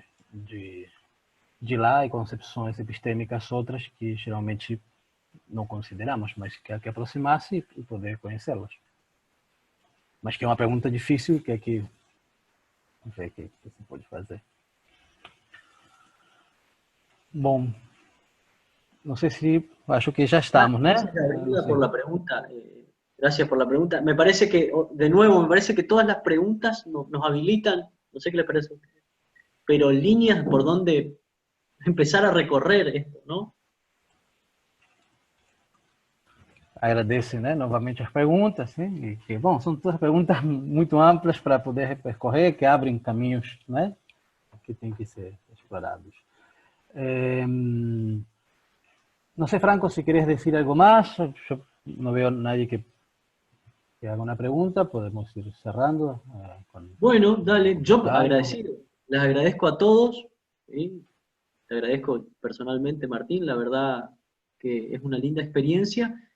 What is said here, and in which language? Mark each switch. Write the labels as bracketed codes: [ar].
[pt] de lá e concepções epistêmicas outras que geralmente não consideramos, mas que há que aproximar-se e poder conhecê-las. Mas que é uma pergunta difícil, que é que não sei o que se pode fazer. Bom, [es] no sé si, [pt] acho que [es] ya estamos, ¿no? Gracias por la pregunta. Gracias por la pregunta. Me parece que, de nuevo, me parece que todas las preguntas nos habilitan, no sé qué les parece a ustedes, pero líneas por donde empezar a recorrer esto, ¿no? [pt] Agradeço, né, novamente as perguntas, né, e que, bom, são todas perguntas muito amplas para poder percorrer, que abrem caminhos, né, que têm que ser explorados. [es] No sé, Franco, si querés decir algo más. Yo no veo a nadie que haga una pregunta. Podemos ir cerrando. Bueno, dale. Yo agradecido. Les agradezco a todos. ¿Sí? Te agradezco personalmente, Martín. La verdad que es una linda experiencia.